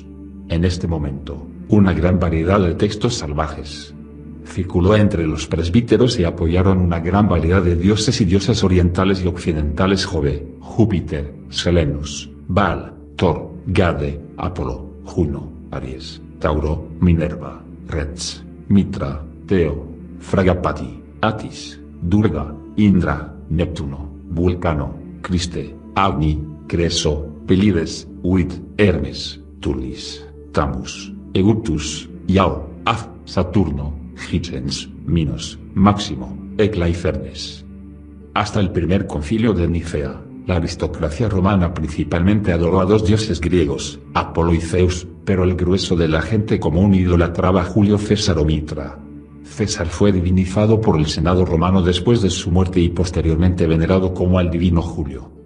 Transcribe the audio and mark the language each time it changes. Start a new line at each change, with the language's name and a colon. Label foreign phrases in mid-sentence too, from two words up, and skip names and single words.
Spanish: En este momento, una gran variedad de textos salvajes circuló entre los presbíteros y apoyaron una gran variedad de dioses y diosas orientales y occidentales: Jove, Júpiter, Selenus, Baal, Thor, Gade, Apolo, Juno, Aries, Tauro, Minerva, Rets, Mitra, Teo, Fragapati, Atis, Durga, Indra, Neptuno, Vulcano, Criste, Agni, Creso, Pelides, Uit, Hermes, Tulis, Tamus, Euctus, Iao, Af, Saturno, Hichens, Minos, Máximo, Hecla y Fernes. Hasta el primer concilio de Nicea, la aristocracia romana principalmente adoró a 2 dioses griegos, Apolo y Zeus, pero el grueso de la gente común idolatraba a Julio César o Mitra. César fue divinizado por el Senado romano después de su muerte y posteriormente venerado como al divino Julio.